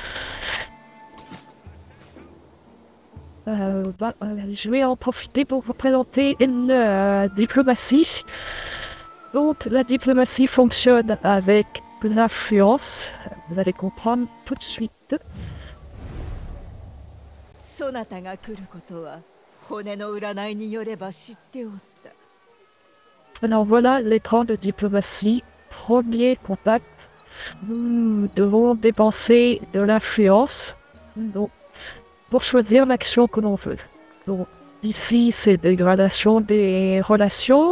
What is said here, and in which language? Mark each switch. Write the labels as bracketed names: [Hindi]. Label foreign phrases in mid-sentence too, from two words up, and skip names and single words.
[French] Je vais en profiter pour vous présenter une diplomatie. Donc, la diplomatie fonctionne avec l'influence. Vous allez comprendre tout de suite. [Japanese] そなたが来ることは骨の占いによれば知っておった。 [French] Alors voilà l'écran de diplomatie. Premier contact. Nous devons dépenser de l'influence donc, pour choisir l'action que l'on veut. Donc, ici, c'est dégradation des relations.